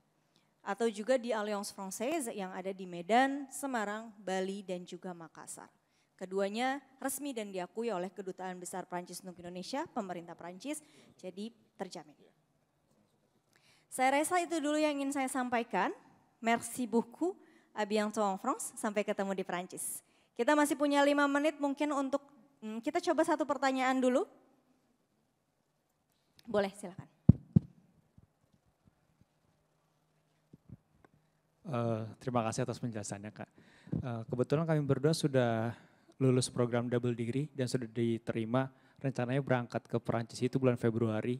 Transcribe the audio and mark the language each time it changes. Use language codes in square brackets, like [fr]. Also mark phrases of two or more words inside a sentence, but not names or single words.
[id] Atau juga di Alliance Française yang ada di Medan, Semarang, Bali dan juga Makassar. Keduanya resmi dan diakui oleh Kedutaan Besar Prancis untuk Indonesia, pemerintah Prancis, jadi terjamin. Saya rasa itu dulu yang ingin saya sampaikan. [fr] Merci beaucoup, à bientôt en France, [id] sampai ketemu di Prancis. Kita masih punya 5 menit mungkin untuk, kita coba satu pertanyaan dulu. Boleh, silakan. Terima kasih atas penjelasannya Kak. Kebetulan kami berdua sudah lulus program double degree dan sudah diterima, rencananya berangkat ke Perancis itu bulan Februari.